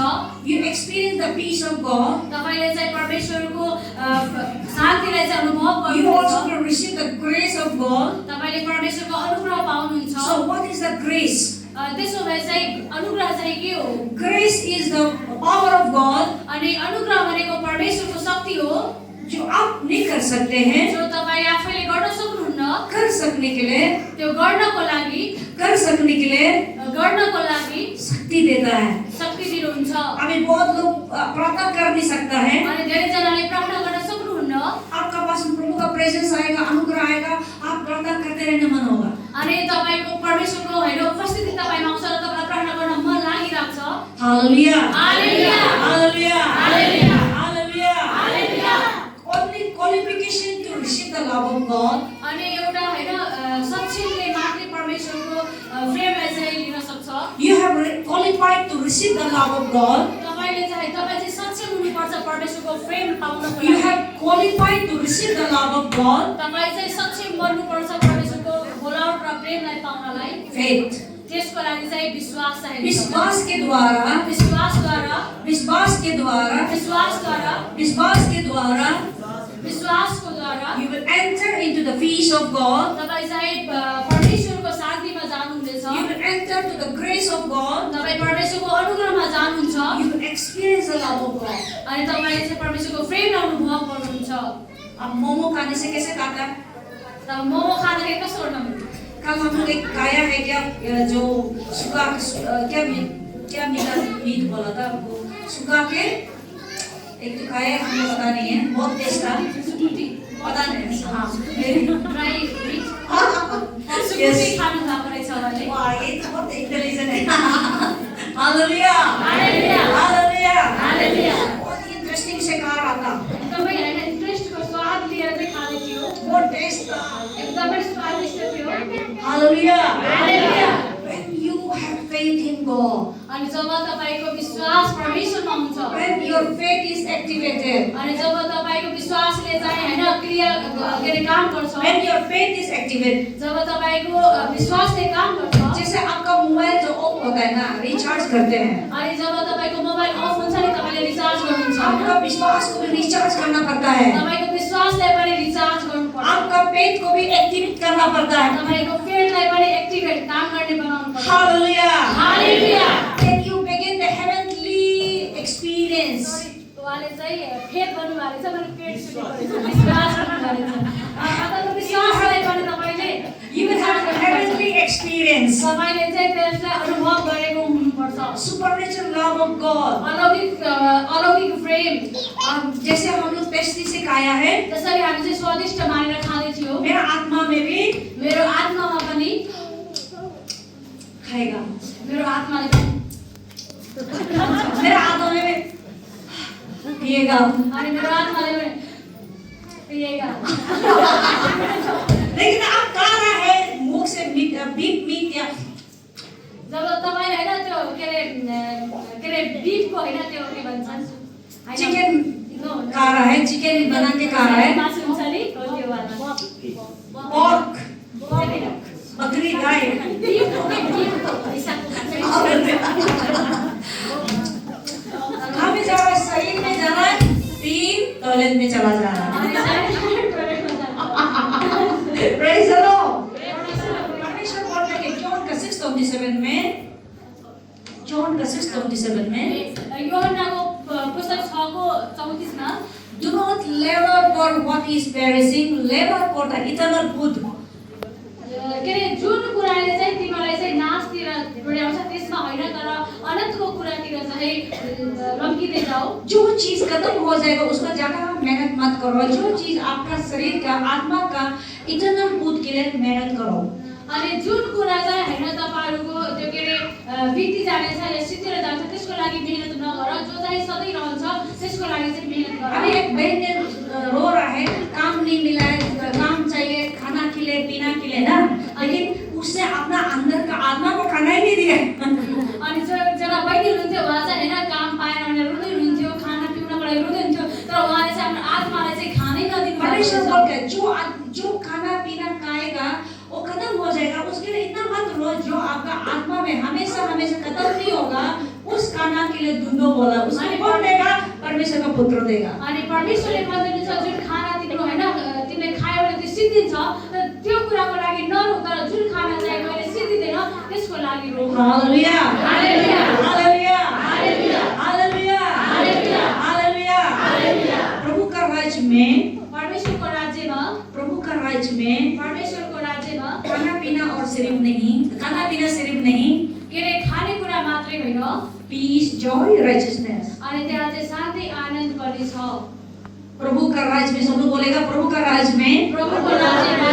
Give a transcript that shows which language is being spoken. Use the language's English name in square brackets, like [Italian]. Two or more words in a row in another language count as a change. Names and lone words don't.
[English] you experience the peace of God. [Nepali] तपाईले चाहिँ परमेश्वरको शान्तिलाई चाहिँ अनुभव [English] You also [Nepali] गर्नुहुन्छ [English] will receive the grace of God. [Nepali] तपाईले परमेश्वरको अनुग्रह पाउनुहुन्छ [English] So what is the grace? [Nepali] त्यसो भए चाहिँ अनुग्रह चाहिँ के हो [English] Grace is the power of God. [Nepali] अनि अनुग्रह भनेको परमेश्वरको शक्ति हो [Hindi] जो आप नहीं कर सकते हैं, [Nepali] जो तपाईँ आफैले गर्न सक्नुहुन्न [Hindi] कर सकने के लिए, [Nepali] त्यो गर्नको लागि [Hindi] कर सकने के लिए [Nepali] गर्नको लागि [Hindi] शक्ति देता है. [Nepali] शक्ति दिनुहुन्छ [Hindi] अभी बहुत लोग प्रार्थना कर नहीं सकता है. [Nepali] अनि धेरै जनाले प्रार्थना गर्न सक्नुहुन्न [Hindi] आपका पास प्रभु का प्रेजेंस आएगा, अनुग्रह आएगा, आप प्रार्थना करते रहने मन होगा. [Nepali] अनि तपाईको परमेश्वरको हैन उपस्थिति तपाईमा आउँछ र तपाईलाई प्रार्थना गर्न मन लागिराख्छ हालेलुया, हालेलुया हालेलुया, हालेलुया हालेलुया. हालेलुया [English] Only qualification to receive the love of God. [Nepali] अनि एउटा हैन सक्षमले मात्रै परमेश्वरको प्रेमलाई चाहिँ लिन सक्छ [English] You have qualified to receive the love of God. [Nepali] तपाईले चाहिँ तपाई चाहिँ सक्षम हुनुपर्छ परमेश्वरको प्रेम पाउनको [English] You [Nepali] लागि [English] have qualified to receive the love of God. [Nepali] तपाई चाहिँ सक्षम बन्नुपर्छ परमेश्वरको बोलावट र प्रेमलाई पाउनलाई [English] Faith. [Nepali] त्यसको लागि चाहिँ विश्वास चाहिन्छ [Hindi] विश्वास के द्वारा, [Nepali] विश्वासद्वारा [Hindi] विश्वास के द्वारा, [Nepali] विश्वासद्वारा [Hindi] विश्वास के द्वारा [Nepali] विश्वासको द्वारा [English] you will enter into the peace of God. [Nepali] तपाई चाहिँ परमेश्वरको शान्तिमा जानुहुनेछ [English] You will enter to the grace of God. [Nepali] तपाई परमेश्वरको अनुग्रहमा जानुहुन्छ [English] You will experience the love of God. [Nepali] अनि तपाईले चाहिँ परमेश्वरको प्रेम अनुभव गर्नुहुन्छ [Hindi] अब मोमो खाने से कैसे खाता है? [Nepali] तब मोमो खाँदाखेरि कस्तो गर्नु [Hindi] कल हम लोग एक खाया है क्या, जो सुखा क्या मीट बोला था वो सुखा के एक तो खाया है, हमें पता नहीं है, बहुत टेस्ट था, पता नहीं. हाँ, [English] dry meat [Nepali] सुकुटी खानु भएको रहेछ भने [Hindi] वाह, ये तो बहुत इंटेलिजेंट है. हालेलुया, हालेलुया हालेलुया, हालेलुया बहुत इंटरेस्टिंग से खा रहा था, [Nepali] तपाईँ हैन इन्ट्रेस्टको स्वाद लिएर चाहिँ खाँदै थियो [Hindi] बहुत टेस्ट था. [Nepali] एकदमै स्वादिष्ट थियो हालेलुया, हालेलुया [English] when you have faith in God, [Nepali] अनि जब तपाईको विश्वास परमेश्वरमा हुन्छ [English] when your faith is activated, [Nepali] अनि जब तपाईको विश्वासले चाहिँ हैन क्रिया के रे काम गर्छ [English] when your faith is activated, [Nepali] जब तपाईको विश्वासले काम गर्छ [Hindi] जैसे आपका मोबाइल जो ऑफ होता है ना, रिचार्ज करते हैं, [Nepali] अनि जब तपाईको मोबाइल अफ हुन्छ नि तपाईले रिचार्ज गर्नुहुन्छ [Hindi] आपका विश्वास को भी रिचार्ज करना पड़ता है, [Nepali] तपाईको विश्वासलाई पनि रिचार्ज गर्नुपर्छ [Hindi] आपका फेथ को भी एक्टिवेट करना पड़ता है. [Nepali] तपाईको फेथलाई पनि एक्टिभेट काम गर्ने बनाउनु पर्छ हालेलुया, हालेलुया [English] then you begin the heavenly experience. [Nepali] उहाँले चाहिँ फेथ गर्नुभएको छ भने पेट सुनेको रहेछ विश्वास गर्नुभएको छ मतलब विश्वासलाई पनि तपाईले [English] You will have the heavenly experience, [Nepali] तपाईले चाहिँ त्यसलाई अनुभव गरेको हुनुपर्छ [English] supernatural love of God. [Nepali] अलौकिक प्रेम [Hindi] जैसे हम लोग टेस्टी से खाया है, [Nepali] जसरी हामी चाहिँ स्वादिष्ट मानेर खाँदै थियौ [Hindi] मेरा आत्मा में भी [Nepali] मेरो आत्मामा पनि [Hindi] खाएगा, [Nepali] मेरो आत्माले पनि [Hindi] मेरा आत्मा में भी पिएगा. [Nepali] अनि मेरो आत्माले पनि पिएगा [Hindi] लेकिन आप खा रहा है मुख से मीट या [Nepali] जब तपाईले हैन त्यो के रे बीफको हैन त्यो के भन्छ [Hindi] चिकन खा रहा है, चिकन बना के खा रहा है, [Nepali] मासु हुन्छ नि हो त्यो वाला [Hindi] पोर्क, बकरी, गाय. हमें जा रहा है शरीर में जा रहा है, तीन टॉयलेट में चला जा रहा है. [English] Praise the Lord. [Hindi] परमेश्वर बोलते हैं कि जॉन का 6:27 में, जॉन का 6:27 में, [Nepali] योहन्नाको पुस्तक 6:34 मा [English] do not labor for what is perishing, labor for the eternal good. [Nepali] के रे जुन कुराले चाहिँ तिमीलाई चाहिँ नाशतिर डोर्याउँछ त्यसमा हैन तर अनन्तको कुरातिर चाहिँ चाहिँ लम्किँदै जाओ। [Hindi] जो चीज खत्म हो जाएगा उसका ज्यादा मेहनत मत करो। जो चीज आपका शरीर का आत्मा का [English] eternal good [Hindi] के लिए मेहनत करो। [Nepali] अनि जुन कुरा चाहिँ हैन तपाईहरुको त्यो के रे बिति जानेछ या सिद्धेर जान्छ त्यसको लागि मेहनत नगर, जो चाहिँ सधैँ रहन्छ त्यसको लागि चाहिँ मेहनत गर। [Hindi] अभी एक बहन ने रो रहा है, काम नहीं मिला है, काम चाहिए, खाना के लिए, पीना के लिए ना, लेकिन उसने अपना अंदर का आत्मा को खाना ही नहीं दिया। [Nepali] अनि जना बहिनी हुनुहुन्थ्यो उहाँ चाहिँ हैन काम पाएन भनेर रुँदै हुनुहुन्थ्यो, खाना पिउनको लागि रुँदै हुन्थ्यो, तर उहाँले चाहिँ आफ्नो आत्मालाई चाहिँ खानै नदिनु परमेश्वर भएको [Hindi] बोलता है जो खाना पीना खाएगा वो खत्म हो जाएगा, उसके लिए इतना मत रो। जो आपका आत्मा में हमेशा हमेशा खत्म नहीं होगा, उस खाना के लिए ढूंढो बोला। उसने कौन देगा? परमेश्वर का पुत्र देगा। [Nepali] अनि परमेश्वरले भन्नुहुन्छ जुन खाना तिम्रो हैन तिमीले खायो भने त्यो सिद्धिन्छ, त्यो कुराको लागि नरो, तर जुन खाना चाहिँ कहिले सिद्धिदैन त्यसको लागि रो। हालेलुया हालेलुया हालेलुया हालेलुया हालेलुया हालेलुया हालेलुया हालेलुया। [Hindi] प्रभु का राज्य में [Nepali] परमेश्वरको राज्यमा [Hindi] खाना पीना और सिर्फ नहीं, खाना पीना सिर्फ नहीं, [Nepali] के रे खानेकुरा मात्रै होइन, [English] peace, joy, righteousness. [Nepali] अनि त्यहाँ चाहिँ शान्ति आनन्द पनि छ। [Hindi] प्रभु का राज्य में, सब लोग बोलेगा प्रभु का राज्य में [Nepali] प्रभुको राज्यमा